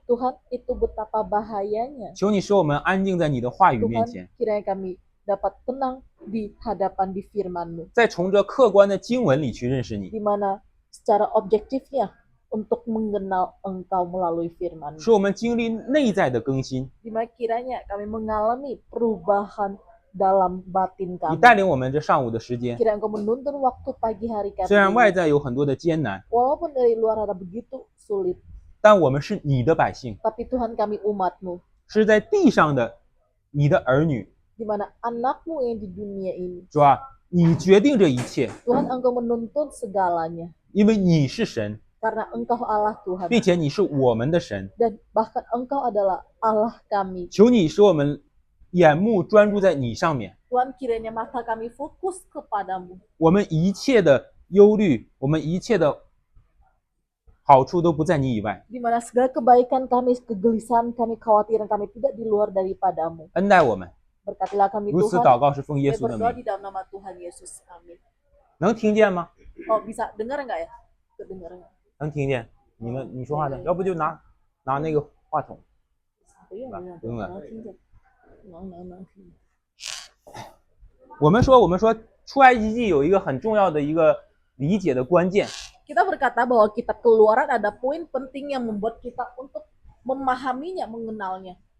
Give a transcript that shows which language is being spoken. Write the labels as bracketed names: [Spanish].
[Indonesian] Tuhan, itu betapa bahayanya. [Chinese] 求你使我们安静在你的话语面前， [Indonesian] Tuhan, kiranya kami dapat tenang di hadapan di firman-Mu. [Chinese] 再从这客观的经文里去认识你， [Indonesian] Di mana secara objektifnya untuk mengenal Engkau melalui firman-Mu. [Chinese] 使我们经历内在的更新。 [Indonesian] Di mana kiranya kami mengalami perubahan dalam batin [Chinese] 你 [Indonesian] kami. [Chinese] 带领我们这上午的时间， [Indonesian] Kiranya Engkau menuntun waktu pagi hari [Chinese] 虽然 [Indonesian] kami. [Chinese] 外在有很多的艰难， [Indonesian] Walaupun dari luar ada begitu sulit, [Chinese] 但我们是你的百姓， [Indonesian] tapi Tuhan kami umat-Mu. [Chinese] 是在地上的你的儿女。 [Indonesian] Di mana anak-Mu yang di dunia ini. [Chinese] 主啊，你决定这一切， [Indonesian] Tuhan, Engkau menuntun segalanya. [Chinese] 因为你是神， [Indonesian] Karena Engkau Allah Tuhan. [Chinese] 并且你是我们的神。 [Indonesian] Dan bahkan Engkau adalah Allah kami. [Chinese] 求你使我们眼目专注在你上面， [Indonesian] Tuhan, kiranya mata kami fokus kepadamu. [Chinese] 我们一切的忧虑，我们一切的好处都不在你以外。 [Indonesian] Di mana segala kebaikan kami, kegelisahan kami, kekhawatiran kami tidak di luar daripadamu. [Chinese] 恩待我们， [Indonesian] Berkatilah kami [Chinese] 如此 [Indonesian] Tuhan. [Chinese] 祷告是奉耶 [Indonesian] Kami [Chinese] 稣的 [Indonesian] berdoa [Chinese] 名。 [Indonesian] di dalam nama Tuhan Yesus. Amin. [Chinese] 能听见吗？ [Indonesian] Oh, bisa dengar enggak ya? Kedengar enggak? [Chinese] 能听见。你说话的，要不就拿那个话筒。 [Indonesian] Iya, [Chinese] 不用了。 Nang. 我们说出埃及记有一个很重要的一个理解的关键， [Indonesian] Kita berkata bahwa kitab Keluaran ada poin penting yang membuat kita untuk memahaminya, mengenalnya.